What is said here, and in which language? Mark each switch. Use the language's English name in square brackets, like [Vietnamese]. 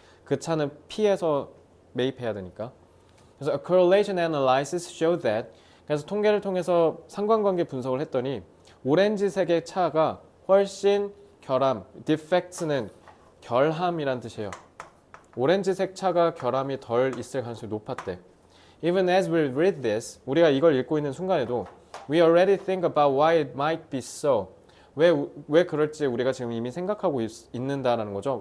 [Korean] 그 차는 P에서 매입해야 되니까. 그래서 [English] a correlation analysis showed that. [Korean] 그래서 통계를 통해서 상관관계 분석을 했더니 오렌지색의 차가 훨씬 결함, defects는 결함이란 뜻이에요. 오렌지색 차가 결함이 덜 있을 가능성이 높았대. [English] Even as we read this, [Korean] 우리가 이걸 읽고 있는 순간에도 [English] we already think about why it might be so. [Korean] 왜 그럴지 우리가 지금 이미 생각하고 있는다라는 거죠.